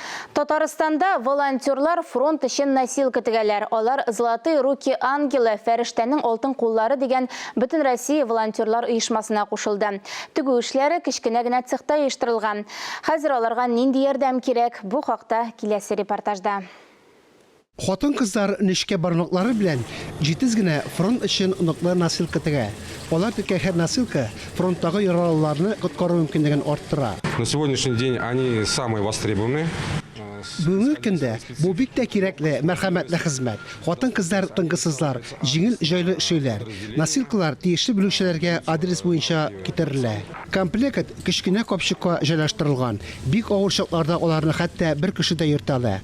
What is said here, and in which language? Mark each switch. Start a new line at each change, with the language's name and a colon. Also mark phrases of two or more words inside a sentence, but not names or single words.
Tatar: Татарстанда волонтерлар фронт өчен носилка тегәләр. Алар
Russian: «Золотые руки ангелы»
Tatar: фәрештәнең алтын куллары дигән бөтен Россия волонтерлар оешмасына кушылды. Тегү эшләре кечкенә генә цехта оештырылган. Хәзер аларга нинди ярдәм кирәк? Бу хакта киләсе репортажда. Хатын-кызлар нечкә бармаклары белән җитез генә фронт өчен оныклы носилка тегә. Алар теккән һәр носилка фронттагы яралыларны коткару мөмкинлеген арттыра.
Russian: На сегодняшний день они самые востребованные.
Tatar: Бүгенге көндә бу бик тә кирәкле мәрхәмәтле хезмәт. Хатын-кызлар тынгысызлар, җиңел җайлы эшләр. Носилкалар тиешле бүлекчәләргә адрес буенча китерелә. Комплект кечкенә капчыкка җайлаштырылган. Бик авыр чакларда аларны хәтта бер кеше дә йөртәлә.